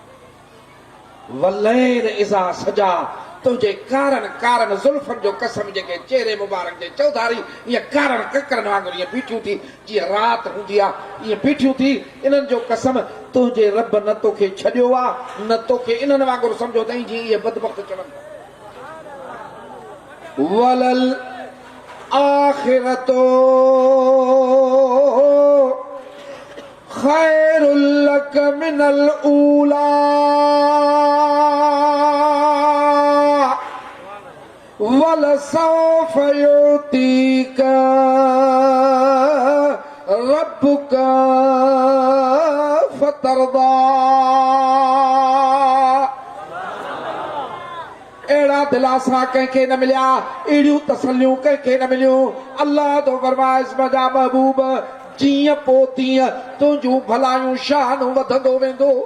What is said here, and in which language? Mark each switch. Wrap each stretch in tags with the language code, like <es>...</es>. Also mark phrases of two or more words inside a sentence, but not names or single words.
<ar>والليل إذا سجى</ar> <sd>तुंहिंजे कारण ज़ुल्फनि जो कसम जेके चेहरे मुबारक जे चौधारी ईअं कारण ककरनि वांगुरु ईअं बीठियूं थी जीअं राति हूंदी आहे ईअं बीठियूं थी इन्हनि जो कसम तुंहिंजे रब न तोखे छॾियो आहे न तोखे इन्हनि वांगुरु सम्झो अथई जीअं इहे बदबख्त चवनि</sd> <ar>والآخرة خير لك من الأولى ولسوف يعطيك ربك فترضى</ar> <sd>अहिड़ा दिलासा कंहिंखे न मिलिया अहिड़ियूं तसलियूं कंहिंखे न मिलियूं अल्लाह तो फरमाइस मुंहिंजा महबूब जीअं पोइ तीअं तुंहिंजूं भलायूं शान वधंदो वेंदो</sd>